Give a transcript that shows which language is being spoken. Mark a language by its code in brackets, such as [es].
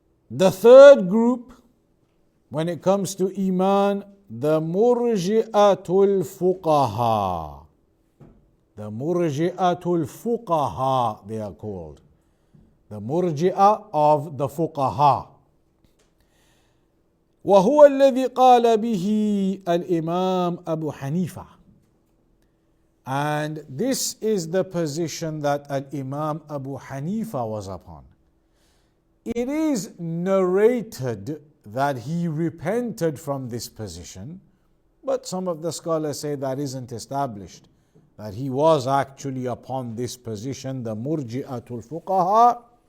[en] The third group, when it comes to Iman, the Murji'atul Fuqaha. The Murji'atul Fuqaha, they are called. The Murji'a of the Fuqaha. [ar] وهو الذي قال به الإمام أبو حنيفة. [en] And this is the position that Al-Imam Abu Hanifa was upon. It is narrated that he repented from this position, but some of the scholars say that isn't established, that he was actually upon this position, the Murji'atul Fuqaha,